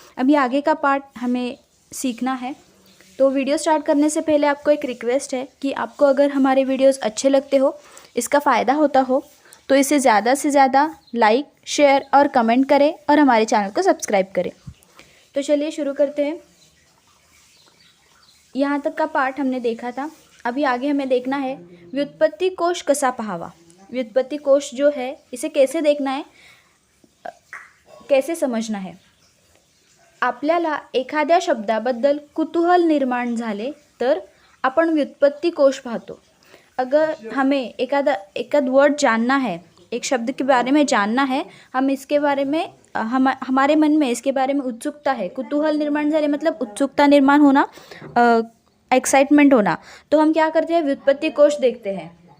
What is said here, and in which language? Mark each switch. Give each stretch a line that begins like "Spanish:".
Hindi: अभी आगे का पार्ट हमें सीखना है। तो वीडियो स्टार्ट करने से पहले आपको एक रिक्वेस्ट है कि आपको अगर हमारे वीडियोस अच्छे लगते हो, इसका फ़ायदा होता हो, तो इसे ज़्यादा से ज़्यादा लाइक, शेयर और कमेंट करें और हमारे चैनल को सब्सक्राइब करें। तो चलिए शुरू करते हैं। यहाँ तक का पार्ट हमने देखा था। अभी आगे हमें देखना है
Marathi: व्युत्पत्ति कोश कसा पहावा।
Hindi: व्युत्पत्ति कोश जो है इसे कैसे देखना है, कैसे समझना है।
Marathi: आपल्याला एखाद्या शब्दाबद्दल कुतूहल निर्माण झाले तर आपण व्युत्पत्ति कोश पाहतो।
Hindi: अगर हमें एकाद वर्ड जानना है, एक शब्द के बारे में जानना है, हम इसके बारे में हमारे मन में इसके बारे में उत्सुकता है,
Marathi: कुतूहल निर्माण झाले
Hindi: मतलब उत्सुकता निर्माण होना, एक्साइटमेंट होना, तो हम क्या करते हैं, व्युत्पत्ति कोश देखते हैं।